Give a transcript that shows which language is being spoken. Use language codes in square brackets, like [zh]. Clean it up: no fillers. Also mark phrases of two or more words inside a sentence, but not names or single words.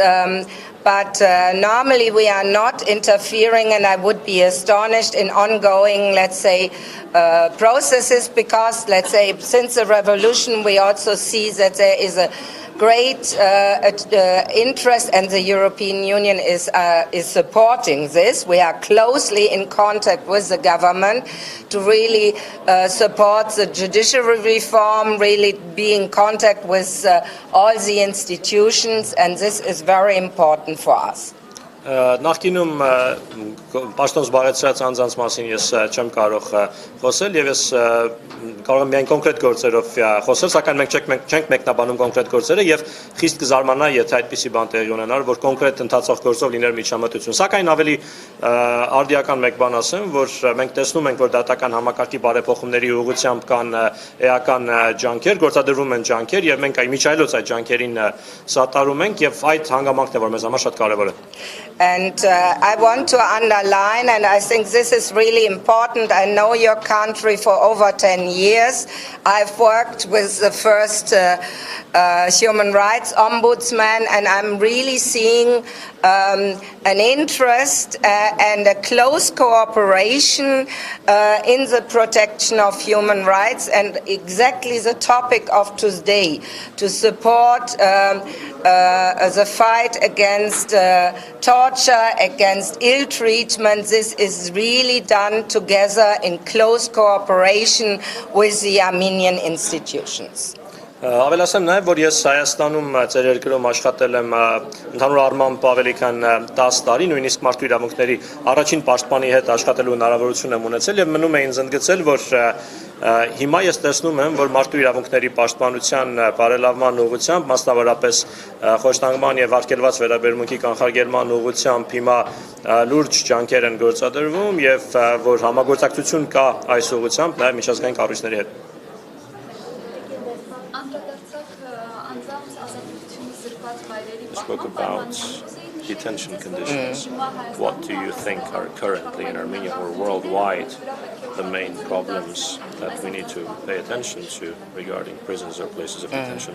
[en] But normally we are not interfering, and I would be astonished in ongoing, let's say, processes, because, let's say, since the revolution, we also see that there is a great interest, and the European Union is supporting this. We are closely in contact with the government to really support the judiciary reform, really be in contact with all the institutions, and this is very important for us. [hy] Նախկինում պաշտոն զբաղեցրած անձանց մասին ես չեմ կարող խոսել եւ ես կարող եմ միայն կոնկրետ գործերով խոսել, սակայն մենք չենք մեկնաբանում կոնկրետ գործերը եւ խիստ կզարմանա, եթե այդպիսի բան տեղի ունենար, որ կոնկրետ ընթացող գործով լիներ միջամտություն։ Սակայն ավելի արդիական մեկ բան ասեմ, որ մենք տեսնում ենք, որ դատական համակարգի բարեփոխումների ուղղությամբ կան էական ջանքեր, գործադրվում են ջանքեր եւ մենք միջայլոց այդ ջանքերին սատարում ենք եւ այդ հանգամանքն է, որ մեզ համար շատ կարեւոր է։ [en] And I want to underline, and I think this is really important. I know your country for over 10 years. I've worked with the first human rights ombudsman, and I'm really seeing an interest and a close cooperation in the protection of human rights, and exactly the topic of today, to support the fight against torture, against ill treatment. This is really done together in close cooperation with the Armenian institutions. [hy] Ավելացեմ նաև, որ ես Հայաստանում ծեր երկրում աշխատել եմ ընդհանուր առմամբ ավելի քան 10 տարի, նույնիսկ մարդու իրավունքների առաջին պաշտպանի հետ աշխատելու հնարավորություն եմ ունեցել եւ մնում է ինձ ընդգծել, որ հիմա ես տեսնում եմ, որ մարդու իրավունքների պաշտպանության բարելավման ուղղությամբ, մասնավորապես խոշտանգման եւ արգելված վերաբերմունքի կանխարգելման ուղղությամբ հիմա լուրջ ջանքեր են գործադրվում եւ որ համագործակցություն կա այս ուղղությամբ նաև միջազգային կառույցների հետ։ [en] Spoke about detention conditions. What do you think are currently in Armenia or worldwide the main problems that we need to pay attention to regarding prisons or places of detention?